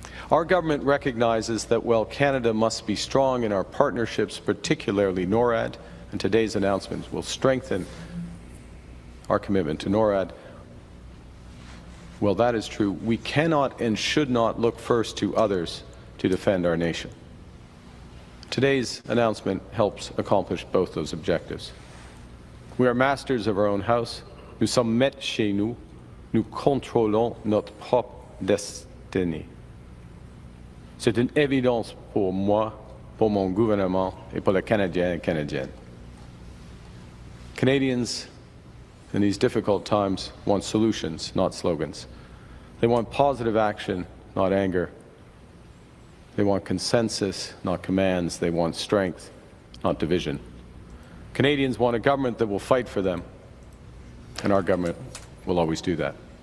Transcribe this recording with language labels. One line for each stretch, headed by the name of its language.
English: Our government recognizes that while Canada must be strong in our partnerships, particularly NORAD, and today's announcement will strengthen our commitment to NORAD, well, that is true. We cannot and should not look first to others to defend our nation. Today's announcement helps accomplish both those objectives. We are masters of our own house.
French: Nous sommes maîtres chez nous. Nous contrôlons notre propre destinée. C'est une évidence pour moi, pour mon gouvernement et pour les Canadiens et Canadiennes.
English: Canadians in these difficult times want solutions, not slogans. They want positive action, not anger. They want consensus, not commands. They want strength, not division. Canadians want a government that will fight for them, and our government will always do that.